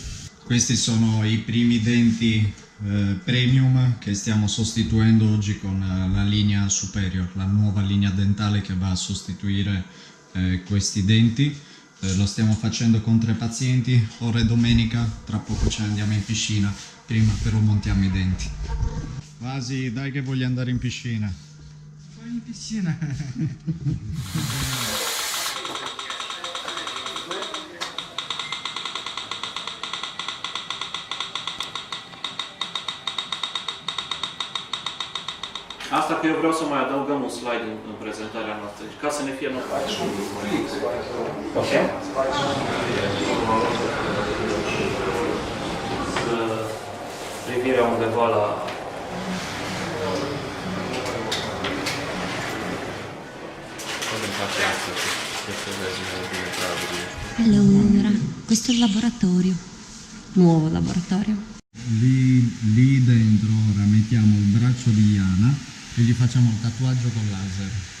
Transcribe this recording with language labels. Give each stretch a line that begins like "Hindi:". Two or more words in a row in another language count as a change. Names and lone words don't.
Italian: Questi sono i primi denti premium che stiamo sostituendo oggi con la linea superior, la nuova linea dentale che va a sostituire questi denti. Lo stiamo facendo con 3 pazienti, ora è domenica, tra poco ce ne andiamo in piscina, prima però montiamo i denti. Vasi, dai che voglio andare in piscina. Vai in piscina.
Romanian: Asta că eu vreau să mai adăugăm un slide în prezentarea noastră, ca să ne fie normal. Ok? Privirea undeva la...
Italian: Allora, questo è il laboratorio, nuovo laboratorio. Lì dentro ora mettiamo il braccio di Iana e gli facciamo il tatuaggio con laser.